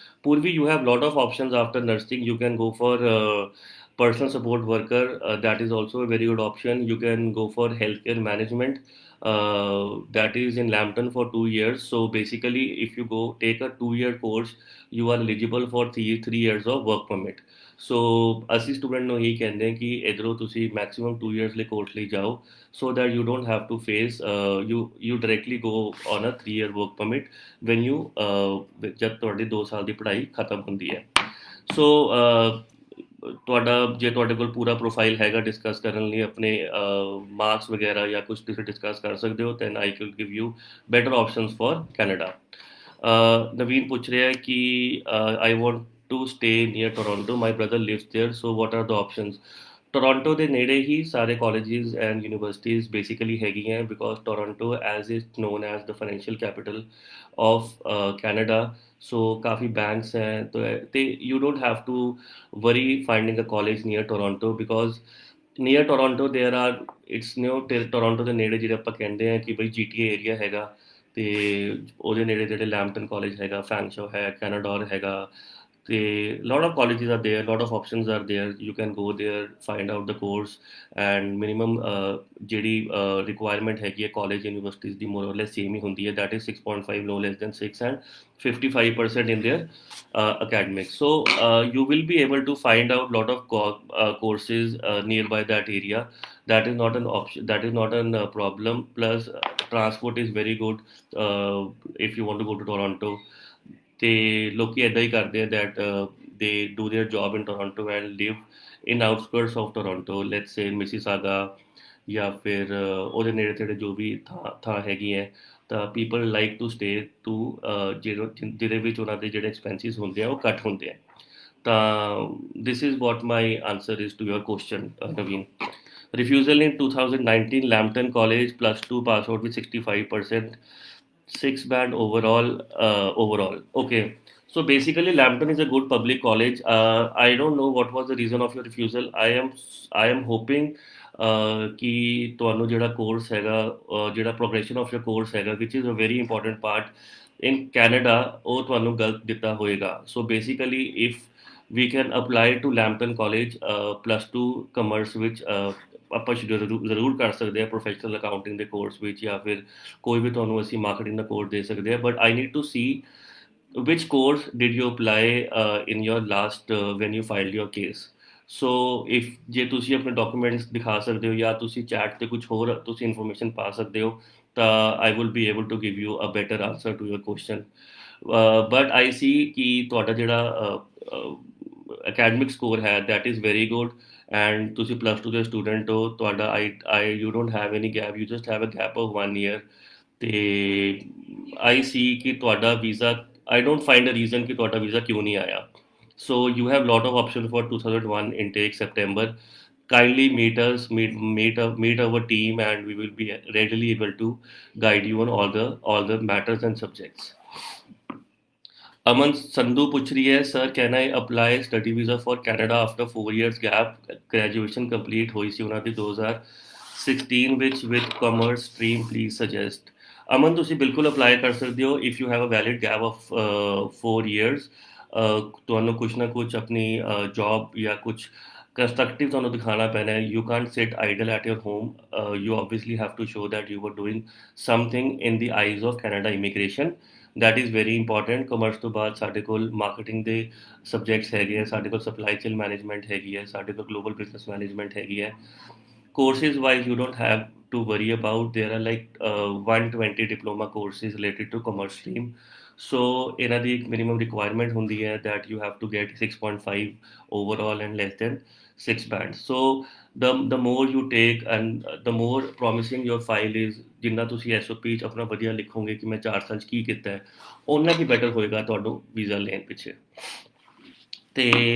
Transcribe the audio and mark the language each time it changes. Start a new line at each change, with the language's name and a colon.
English: Purvi, you have lot of options after nursing. You can go for personal support worker. That is also a very good option. You can go for healthcare management. That is in Lambton for 2 years. So basically, if you go take a 2 year course, you are eligible for three years of work permit.
Punjabi: ਸੋ ਅਸੀਂ student ਨੂੰ ਇਹੀ ਕਹਿੰਦੇ ਹਾਂ ਕਿ ਇੱਧਰੋਂ ਤੁਸੀਂ maximum 2 years ਲਈ course ਲਈ ਜਾਓ
English: so that you don't have to face you directly go on a 3 year work permit when you
Punjabi: ਜਦ ਤੁਹਾਡੀ 2 ਸਾਲ ਦੀ ਪੜ੍ਹਾਈ ਖਤਮ ਹੁੰਦੀ ਹੈ। ਸੋ ਤੁਹਾਡਾ ਜੇ ਤੁਹਾਡੇ ਕੋਲ ਪੂਰਾ ਪ੍ਰੋਫਾਈਲ ਹੈਗਾ ਡਿਸਕਸ ਕਰਨ ਲਈ ਆਪਣੇ ਮਾਰਕਸ ਵਗੈਰਾ ਜਾਂ ਕੁਝ ਤੁਸੀਂ ਡਿਸਕਸ ਕਰ ਸਕਦੇ ਹੋ
English: then I could give you better options for Canada।
Punjabi: ਨਵੀਨ ਪੁੱਛ ਰਿਹਾ ਹੈ ਕਿ
English: I want to stay near Toronto, my brother lives there, so what are the options?
Punjabi: Toronto ਦੇ ਨੇੜੇ ਹੀ ਸਾਰੇ ਕਾਲਜਿਸ
English: And universities basically ਹੈਗੀਆਂ because Toronto as is known as the financial capital of Canada. So ਕਾਫੀ banks ਹੈ ਤੇ you don't have to worry finding a college near Toronto because near Toronto there are it's new
Punjabi: Toronto ਦੇ ਨੇੜੇ ਜਿਹੜੇ ਆਪਾਂ ਕਹਿੰਦੇ ਆ ਕਿ ਬਈ GTA ਏਰੀਆ ਹੈਗਾ ਤੇ ਉਹਦੇ ਨੇੜੇ ਜਿਹੜੇ ਲੈਂਪਟਨ ਕਾਲਜ ਹੈਗਾ, ਫੈਂਗਸ਼ੋ ਹੈ, ਕੈਨਾਡੋਰ ਹੈਗਾ ਤੇ
English: lot of colleges are there, lot of options are there, you can go there find out the course and minimum ਜਿਹੜੀ requirement ਹੈਗੀ ਹੈ college universities ਦੀ more or less same ਹੀ ਹੁੰਦੀ ਹੈ that is 6.5 no less than 6 and 55% in their academics। So you will be able to find out lot of courses nearby that area। That is not an option, that is not an problem, plus transport is very good if you want to go to Toronto।
Punjabi: ਤੇ ਲੋਕੀ ਇੱਦਾਂ ਹੀ ਕਰਦੇ ਆ
English: that they do their job in Toronto and live in outskirts of Toronto let's say Mississauga
Punjabi: ਜਾਂ ਫਿਰ ਉਹਦੇ ਨੇੜੇ ਤੇੜੇ ਜੋ ਵੀ ਥਾਂ ਹੈਗੀ ਹੈ ਤਾਂ people like to stay to ਜਿਹਦੇ ਵਿੱਚ ਉਹਨਾਂ ਦੇ ਜਿਹੜੇ ਐਕਸਪੈਂਸਿਸ ਹੁੰਦੇ ਆ ਉਹ ਘੱਟ ਹੁੰਦੇ ਆ।
English: ਤਾਂ this is what my answer is to your question Naveen. Refusal in 2019 Lambton College +2 pass out with 65%, 6 band overall overall okay। So basically Lambton is a good public college। I don't know what was the reason of your refusal।
Punjabi: I am hoping ਕਿ ਤੁਹਾਨੂੰ ਜਿਹੜਾ course ਹੈਗਾ ਜਿਹੜਾ
English: progression of your course ਹੈਗਾ which is a very important part in Canada
Punjabi: ਉਹ ਤੁਹਾਨੂੰ ਗਲਤ ਦਿੱਤਾ ਹੋਏਗਾ। So basically if
English: we can apply to Lambton College
Punjabi: +2 commerce ਵਿੱਚ ਆਪਾਂ ਜ਼ਰੂਰ ਕਰ ਸਕਦੇ ਹਾਂ ਪ੍ਰੋਫੈਸ਼ਨਲ ਅਕਾਊਂਟਿੰਗ ਦੇ ਕੋਰਸ ਵਿੱਚ ਜਾਂ ਫਿਰ ਕੋਈ ਵੀ ਤੁਹਾਨੂੰ ਅਸੀਂ ਮਾਰਕੀਟਿੰਗ ਦਾ ਕੋਰਸ ਦੇ ਸਕਦੇ ਹਾਂ
English: But I need to see which course did you apply in your last when you filed your case।
Punjabi: So if ਜੇ ਤੁਸੀਂ ਆਪਣੇ ਡਾਕੂਮੈਂਟਸ ਦਿਖਾ ਸਕਦੇ ਹੋ ਜਾਂ ਤੁਸੀਂ ਚੈਟ ਤੇ ਕੁਝ ਹੋਰ ਤੁਸੀਂ ਇਨਫੋਰਮੇਸ਼ਨ ਪਾ ਸਕਦੇ ਹੋ ਤਾਂ
English: I will be able to give you a better answer to your question. But I see ਕਿ ਤੁਹਾਡਾ ਜਿਹੜਾ academic score ਹੈ that is very good and
Punjabi: ਤੁਸੀਂ +2 ਦੇ ਸਟੂਡੈਂਟ ਹੋ
English: ਤੁਹਾਡਾ ਆਈ you don't have any gap, you just have a gap of 1 year ਤੇ ਆਈ ਸੀ
Punjabi: ਕਿ ਤੁਹਾਡਾ visa I don't find a reason ਕਿ ਤੁਹਾਡਾ ਵੀਜ਼ਾ ਕਿਉਂ ਨਹੀਂ ਆਇਆ।
English: So you have lot of options for 2001 intake September। Kindly meet our team and we will be readily able to guide you on all the matters and subjects।
Hindi: अमन संधू पूछ रही है,
English: sir can I apply study visa for Canada after 4 years gap graduation complete
Punjabi: ਹੋਈ ਸੀ ਉਹਨਾਂ ਦੀ 2016 ਵਿੱਚ
English: With commerce stream please suggest.
Punjabi: ਅਮਨ ਤੁਸੀਂ ਬਿਲਕੁਲ apply ਕਰ ਸਕਦੇ ਹੋ
English: If you have a valid gap of 4 years।
Punjabi: ਤੁਹਾਨੂੰ ਕੁਛ ਨਾ ਕੁਛ ਆਪਣੀ ਜੌਬ ਜਾਂ ਕੁਛ ਕੰਸਟਰਕਟਿਵ ਤੁਹਾਨੂੰ ਦਿਖਾਣਾ ਪੈਣਾ ਹੈ।
English: You can't sit idle at your home, you obviously have to show that you are doing something in the eyes of Canada immigration. That is very important.
Punjabi: Commerce ਤੋਂ ਬਾਅਦ ਸਾਡੇ ਕੋਲ ਮਾਰਕੀਟਿੰਗ ਦੇ ਸਬਜੈਕਟਸ ਹੈਗੇ ਆ, ਸਾਡੇ ਕੋਲ ਸਪਲਾਈ ਚੇਨ ਮੈਨੇਜਮੈਂਟ ਹੈਗੀ ਹੈ, ਸਾਡੇ ਕੋਲ ਗਲੋਬਲ ਬਿਜ਼ਨਸ ਮੈਨੇਜਮੈਂਟ ਹੈਗੀ ਹੈ।
English: courses wise you don't have to worry about, there are like 120 diploma courses related to commerce stream। so
Punjabi: ਇਹਨਾਂ ਦੀ ਇੱਕ
English: minimum requirement ਹੁੰਦੀ ਹੈ that you have to get 6.5 overall and less than 6 bands। so the more you take and the more promising your file is,
Punjabi: ਜਿੰਨਾ ਤੁਸੀਂ SOP 'ਚ ਆਪਣਾ ਵਧੀਆ ਲਿਖੋਗੇ ਕਿ ਮੈਂ 4 ਸਾਲ 'ਚ ਕੀ ਕੀਤਾ ਹੈ ਓਨਾ ਹੀ ਬੈਟਰ ਹੋਏਗਾ ਤੁਹਾਨੂੰ ਵੀਜ਼ਾ ਲੈਣ ਪਿੱਛੇ। ਤੇ